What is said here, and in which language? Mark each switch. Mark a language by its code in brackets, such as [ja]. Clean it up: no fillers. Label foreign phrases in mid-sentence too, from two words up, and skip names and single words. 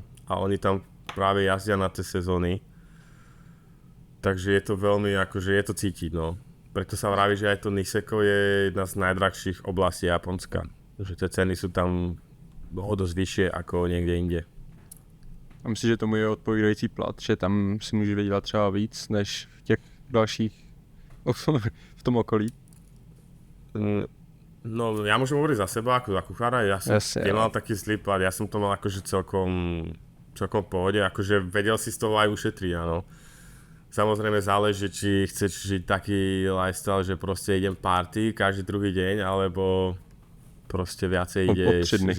[sk] A oni tam práve jazdia na tie sezóny. Takže je to veľmi, akože je to cítiť, no. Preto sa vraví, že aj to Niseko je jedna z najdrahších oblastí Japonska. Že tie ceny sú tam dosť vyššie ako niekde inde. [cs] A myslím, že tomu je odpovídající plat, že tam si můžeš vydělat třeba víc, než v těch dalších v tom okolí? [sk] No, ja môžem hovoriť za seba ako za kuchára, ja som nemal taký zlý plat, ja som to mal akože celkom pohode, akože vedel si z toho aj ušetriť, áno. Samozrejme záleží, či chceš žiť taký lifestyle, že proste idem party každý druhý deň, alebo proste viacej ideš.